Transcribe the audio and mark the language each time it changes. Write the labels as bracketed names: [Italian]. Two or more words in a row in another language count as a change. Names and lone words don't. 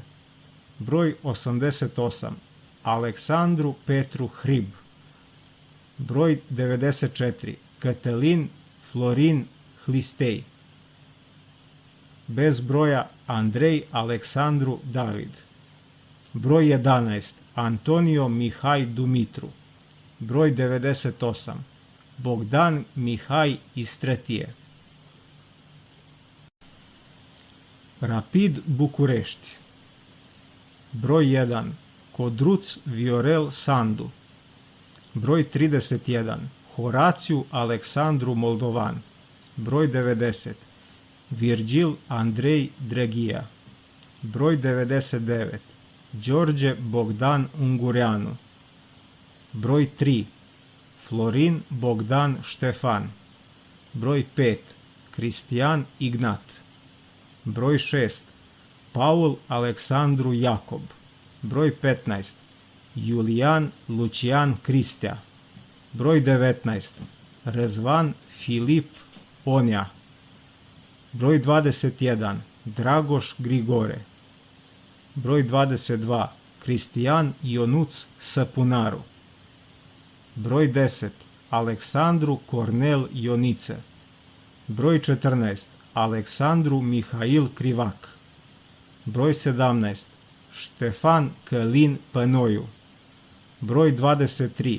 [Serbian] Broj 88. Aleksandru Petru Hrib. Broj 94. Cătălin Florin Hlistei. Bez broja Andrei Aleksandru David. Broj 11. Antonio Mihai Dumitru. Broj 98. Bogdan Mihai Istretije. Rapid București. Broj 1. Codruț Viorel Sandu. Broj 31. Horațiu Aleksandru Moldovan. Broj 90. Virgil Andrei Dreghia. Broj 99. George Bogdan Ungureanu. Broj 3. Florin Bogdan Ștefan. Broj 5. Cristian Ignat. Broj 6. Paul Aleksandru Iacob. Broj 15. Iulian Lucian Cristea. Broj 19. Rezvan Filip Onea. Broj 21. Dragoș Grigore. Broj 22. Cristian Ionuț Săpunaru. Broj 10. Aleksandru Cornel Ioniță. Broj 14. Aleksandru Mihail Crivac. Broj 17. Ștefan Călin Pănoiu. Broj 23.